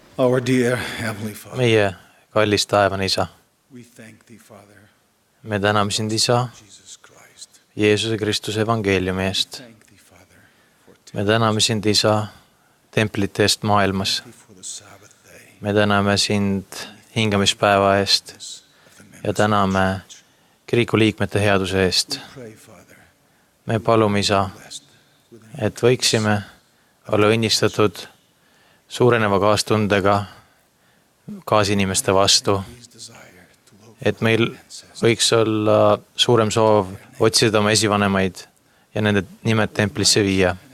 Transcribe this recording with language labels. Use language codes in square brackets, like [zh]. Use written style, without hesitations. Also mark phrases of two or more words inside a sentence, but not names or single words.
[en] Our dear Heavenly Father, [et] meie kallis taevane isa, [en] we thank Thee, Father, [et] me täname sind, isa, [en] Jesus Christ. [et] Jeesuse Kristuse evangeeliumi eest. [en] Thank Thee, Father, for [et] me täname sind, isa, templite eest maailmas. [en] Thee for the Sabbath day. [et] me täname sind hingamispäeva eest ja täname kiriku liikmete headuse eest. [en] Pray, Father, [et] me palume, isa, et võiksime olla õnnistatud suureneva kaastundega kaasinimeste vastu, et meil võiks olla suurem soov otsida oma esivanemaid ja nende nimed templisse viia.